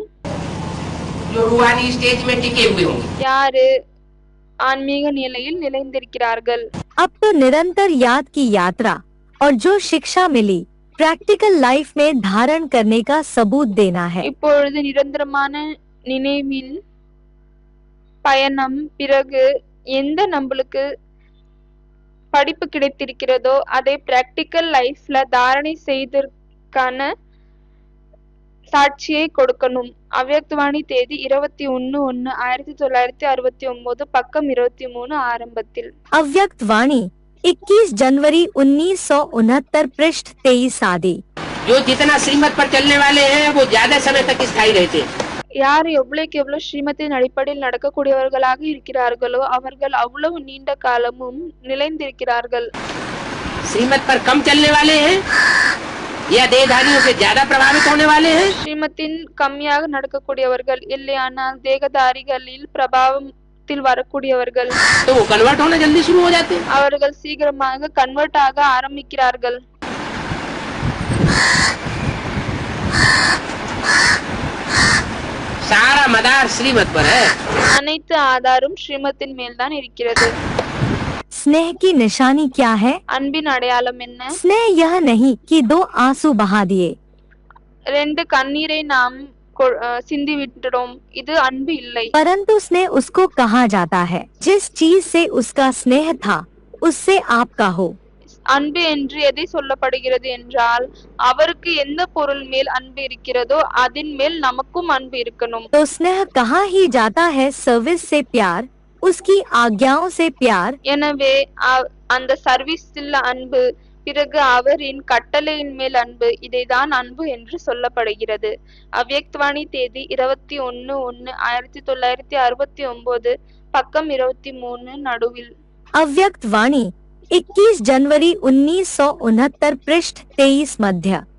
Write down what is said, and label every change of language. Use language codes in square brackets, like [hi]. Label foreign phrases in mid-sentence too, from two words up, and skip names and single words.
[hi] जो रूहानी स्टेज में टिके हुए होंगे। [ta] யாரு ஆன்மீக நிலையில் நிலைந்திருக்கிறார்கள். [hi] अब तो निरंतर याद की यात्रा और जो शिक्षा मिली [en] practical life [hi] में धारण करने का सबूत देना है. [ta] இப்பொழுது நிரந்தரமான நினைவின் பயணம், பிறகு எந்த நம்மளுக்கு படிப்பு கிடைத்திருக்கிறதோ அதை [en] practical life [ta] தாரணை செய்ததற்கான சாட்சியை கொடுக்கணும். அவ்யக்தவாணி தேதி 21/1/1969 பக்கம் 23 ஆரம்பத்தில். [hi] अव्यक्त वाणी 21 जनवरी 1969 पृष्ठ 23 आदि. जो जितना श्रीमत पर चलने वाले हैं वो ज्यादा समय तक स्थायी रहते हैं। [ta] யார் எவ்வளவுக்கு எவ்வளவு ஸ்ரீமத்தின் அடிப்படையில் நடக்கக்கூடியவர்களாக இருக்கிறார்களோ அவர்கள் அவ்வளவு நீண்ட காலமும் நிலைந்திருக்கிறார்கள். [hi] श्रीमत पर कम चलने वाले हैं या देहधारियों से ज्यादा प्रभावित होने वाले हैं। [ta] ஸ்ரீமத்தின் கம்மியாக நடக்கக்கூடியவர்கள் இல்லையானால் தேகதாரிகளில் பிரபாவத்தில் வரக்கூடியவர்கள் [hi] तो वो कन्वर्ट होना जल्दी शुरू हो जाते हैं। [ta] அவர்கள் சீக்கிரமாக கன்வெர்ட் ஆக ஆரம்பிக்கிறார்கள். [hi] सारा मदार श्रीमत पर है। [ta] அனைத்து ஆதாரம் ஸ்ரீமத்தின் மேல்தான் இருக்கிறது. [hi] स्नेह की निशानी क्या है? [ta] அன்பின் அடையாளம் என்ன? [hi] स्नेह यह नहीं कि 2 आंसू बहा दिए, [ta] 2 கண்ணீரை நாம் சிந்தி விட்டுடும், இது அன்பு இல்லை. [hi] परंतु स्नेह उसको कहा जाता है जिस चीज से उसका स्नेह था उससे आपका हो। [ta] அன்பு என்று எதை சொல்லப்படுகிறது என்றால், அவருக்கு எந்த பொருள் மேல் அன்பு இருக்கிறதோ அதன் மேல் நமக்கும் அன்பு இருக்கணும். [hi] तो स्नेह कहा ही जाता है सर्विस से प्यार, उसकी आज्ञाओं से प्यार। [ta] எனவே அந்த சர்வீஸில் அன்பு, பிறகு அவரின் கட்டளையின் மேல் அன்பு, இதைதான் அன்பு என்று சொல்லப்படுகிறது. அவ்யக்தவாணி தேதி 21/1/1969, பக்கம் 23 நடுவில். [hi] अव्यक्त वाणी 21 जनवरी 1969, पृष्ठ 23 मध्य।